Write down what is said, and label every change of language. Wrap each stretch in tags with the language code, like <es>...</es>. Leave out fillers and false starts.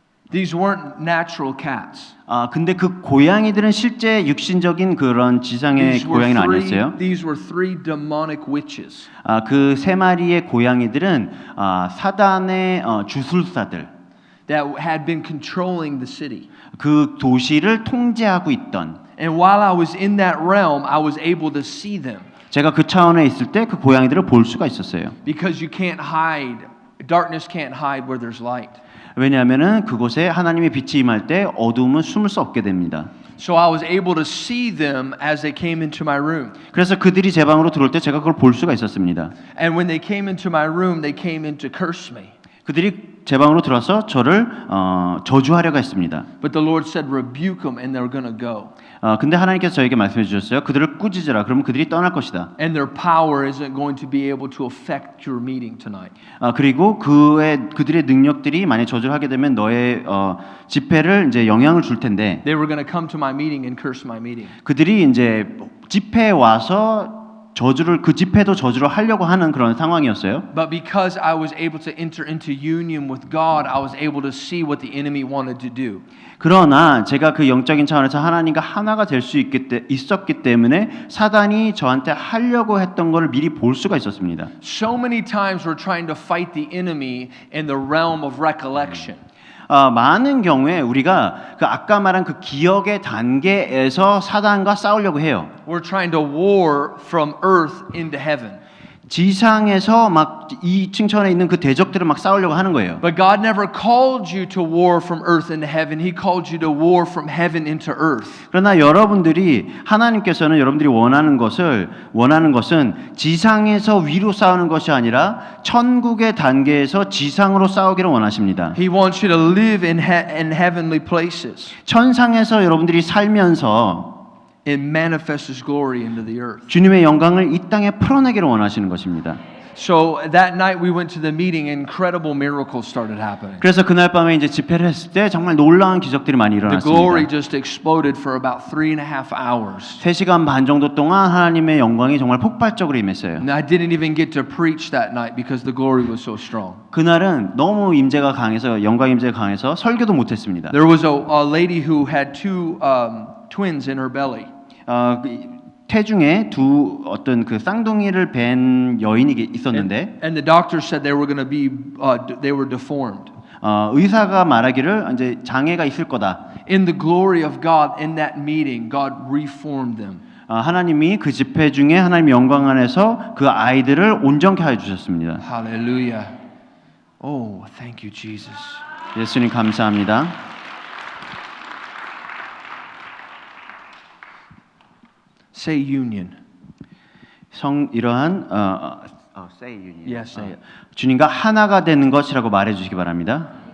<en>These weren't natural cats.</en> <ko>근데 그 고양이들은 실제 육신적인 그런 지상의 고양이는 아니었어요.</ko> <en>These were 3 demonic witches.</en> <ko>그 3마리의 고양이들은 사단의 주술사들.</ko> <en>That had been controlling the city.</en> <ko>그 도시를 통제하고 있던.</ko> <en>And while I was in that realm, I was able to see them.</en> <ko>제가 그 차원에 있을 때 그 고양이들을 볼 수가 있었어요.</ko> <en>Because you can't hide, darkness can't hide where there's light.</en> <ko>왜냐하면은 그곳에 하나님의 빛이 임할 때 어두움은 숨을 수 없게 됩니다.</ko> <en>So I was able to see them as they came into my room.</en> <ko>그래서 그들이 제 방으로 들어올 때 제가 그걸 볼 수가 있었습니다.</ko> <en>And when they came into my room, they came in to curse me.</en> <ko>그들이 제 방으로 들어와서 저를 저주하려고 했습니다.</ko> <en>But the Lord said, rebuke them and they're going to go.</en> <ko>근데 하나님께서 저에게 말씀해 주셨어요. 그들을 꾸짖으라. 그러면 그들이 떠날 것이다.</ko> <en>And their power isn't going to be able to affect your meeting tonight.</en> <ko>그리고 그들의 능력들이 만약 저주를 하게 되면 너의 집회를 이제 영향을 줄 텐데.</ko> <en>They were going to come to my meeting and curse my meeting.</en> <ko>그들이 이제 집회에 와서 그 집회도 저주를 하려고 하는 그런 상황이었어요.</ko> <en>But because I was able to enter into union with God, I was able to see what the enemy wanted to do.</en> <ko>그러나 제가 그 영적인 차원에서 하나님과 하나가 될 수 있었기 때문에 사단이 저한테 하려고 했던 것을 미리 볼 수가 있었습니다.</ko> <en>So many times we're trying to fight the enemy in the realm of recollection.</en> <ko>많은 경우에 우리가 그 아까 말한 그 기억의 단계에서 사단과 싸우려고 해요.</ko> <en>We're trying to war from earth into heaven.</en> <ko>지상에서 막 2층 천에 있는 그 대적들을 막 싸우려고 하는 거예요.</ko> <en>But God never called you to war from earth into heaven. He called you to war from heaven into earth.</en> <ko>그러나 여러분들이 하나님께서는 여러분들이 원하는 것은 지상에서 위로 싸우는 것이 아니라 천국의 단계에서 지상으로 싸우기를 원하십니다.</ko> <en>He wants you to live in heavenly places</en> <ko>천상에서 여러분들이 살면서</ko> <en>and manifest His glory into the earth.</en> <ko>주님의 영광을 이 땅에 풀어내기를 원하시는 것입니다.</ko> <en>So that night we went to the meeting, incredible miracles started happening.</en> <ko>그래서 그날 밤에 이제 집회를 했을 때 정말 놀라운 기적들이 많이</ko> <en>The glory</en> <ko>일어났습니다.</ko> <en>just exploded for about 3.5 hours.</en> <ko>3시간 반 정도 동안 하나님의 영광이 정말 폭발적으로 임했어요.</ko> <en>And I didn't even get to preach that night because the glory was so strong.</en> <ko>그날은 너무 임재가 강해서 영광 임재가 강해서 설교도 못했습니다.</ko> <en>There was a lady who had two twins in her belly.</en> <ko>태중에 두 어떤 그 쌍둥이를 뵌 여인이 있었는데</ko> <en>And the doctor said they were going to be they were deformed.</en> <ko>의사가 말하기를 이제 장애가 있을 거다.</ko> <en>In the glory of God in that meeting, God reformed them.</en> <ko>하나님이 그 집회 중에 하나님 영광 안에서 그 아이들을 온전케 하여 주셨습니다.</ko> <en>Hallelujah. Oh, thank you, Jesus.</en> <ko>예수님 감사합니다.</ko> <en>Say union. 이러한 say union. Yes, say it.</en> <ko>주님과 하나가 되는 것이라고 말해 주시기 바랍니다.</ko>